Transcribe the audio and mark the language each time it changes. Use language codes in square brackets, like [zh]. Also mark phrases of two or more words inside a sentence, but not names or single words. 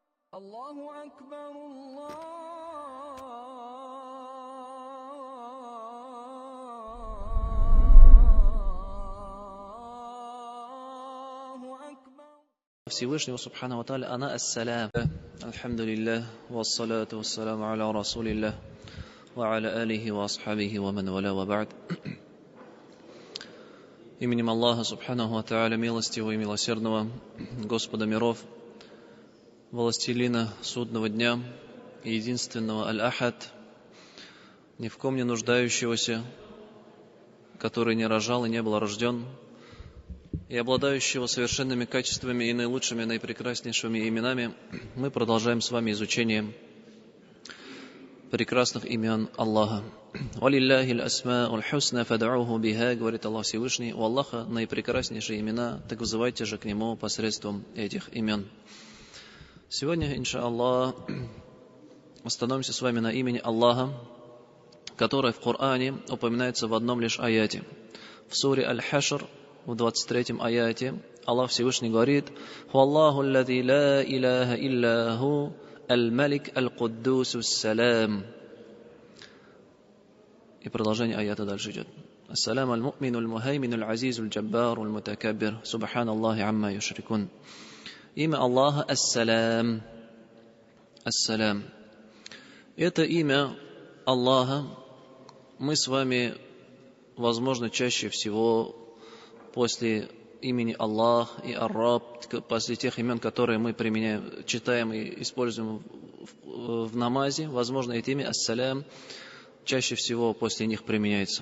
[ar] الله أكبر الله أكبر. Всевышнего سبحانه وتعالى، أنا السلام. الحمد لله، والصلاة والسلام على رسول الله، وعلى آله وأصحابه ومن والاه وبعد. [ru] Именем Аллаха [ar] سبحانه وتعالى, [ru] милостивого и милосердного, Господа миров, властелина судного дня, единственного Аль-Ахад, ни в ком не нуждающегося, который не рожал и не был рожден, и обладающего совершенными качествами и наилучшими, наипрекраснейшими именами, мы продолжаем с вами изучение прекрасных имен Аллаха. [ar] «ولله الأسماء الحسنى فادعوه بها», [ru] говорит Аллах Всевышний, у Аллаха наипрекраснейшие имена, так вызывайте же к Нему посредством этих имен. Сегодня, иншааллах, остановимся с вами на имени Аллаха, которое в Коране упоминается в одном лишь аяте. В суре Аль-Хашр, в 23-м аяте, Аллах Всевышний говорит: [ar] «هو الله الذي لا إله إلا هو الملك القدوس السلام». [ru] И продолжение аята дальше идет. [ar] «السلام المؤمن المهيمن العزيز الجبار المتكبر، سبحان الله عما يشركون». [ru] Имя Аллаха Ас-Салам. Ас-Салам. Это имя Аллаха мы с вами, возможно, чаще всего после имени Аллах и Ар-Раб, после тех имен, которые мы применяем, читаем и используем в намазе, возможно, это имя Ас-Салам чаще всего после них применяется.